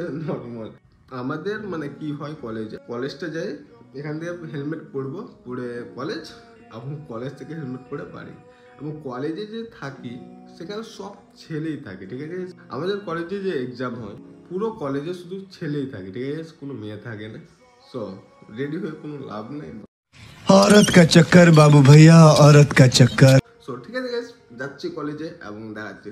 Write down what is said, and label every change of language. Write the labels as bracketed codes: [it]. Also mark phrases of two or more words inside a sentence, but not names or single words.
[bn] নর্মাল আমাদের মানে কি হয়, কলেজটা যাই, এখান থেকে হেলমেট পরবো, পরে কলেজ, এবং কলেজ থেকে হেলমেট পরে বাড়ি। এবং কলেজে যে থাকি সেখানে সব ছেলেই থাকে, ঠিক আছে। আমাদের কলেজে যে এক্সাম হয় পুরো কলেজে শুধু ছেলেই থাকে, ঠিক আছে, কোনো মেয়ে থাকে না। [en] so ready [bn] হয়ে কোনো লাভ নেই। [hi] औरत का चक्कर बाबू भैया, औरत का चक्कर। [bn] সো ঠিক আছে গাইস, যাচ্ছি কলেজে এবং দেখাচ্ছি।